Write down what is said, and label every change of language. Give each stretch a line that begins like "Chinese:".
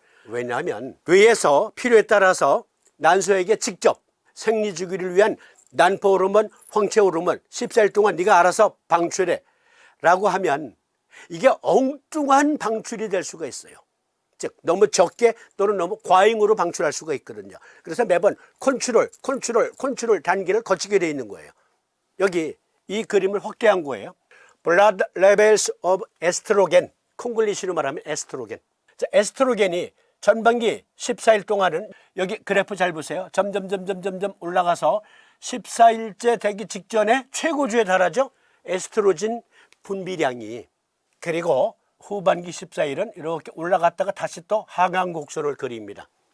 Korean: 왜냐하면 뇌에서 필요에 따라서 난소에게 직접 생리주기를 위한 난포 호르몬, 황체 호르몬 14일 동안 네가 알아서 방출해 라고 하면 이게 엉뚱한 방출이 될 수가 있어요. 즉 너무 적게 또는 너무 과잉으로 방출할 수가 있거든요. 그래서 매번 컨트롤 단계를 거치게 되어 있는 거예요. 여기 이 그림을 확대한 거예요.
English: Blood levels of estrogen,
Korean: 콩글리시로 말하면 에스트로겐. 자, 에스트로겐이 전반기 14일 동안은 여기 그래프 잘 보세요. 점점 올라가서 14일째 되기 직전에 최고주에 달하죠. 에스트로겐 분비량이. 그리고 후반기 14일은 이렇게 올라갔다가 다시 또 하강 곡선을 그립니다.